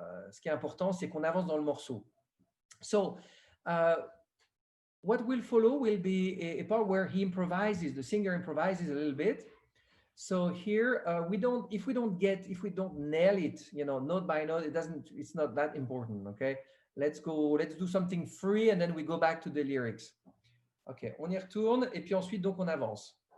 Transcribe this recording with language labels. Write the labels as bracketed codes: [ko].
[fr] Ce qui est important, c'est qu'on avance dans le morceau. [en] So, what will follow will be a part where he improvises, the singer improvises a little bit. So here, if we don't nail it, note by note, it's not that important, okay? Let's do something free and then we go back to the lyrics. [fr] Ok, on y retourne et puis ensuite, donc, on avance.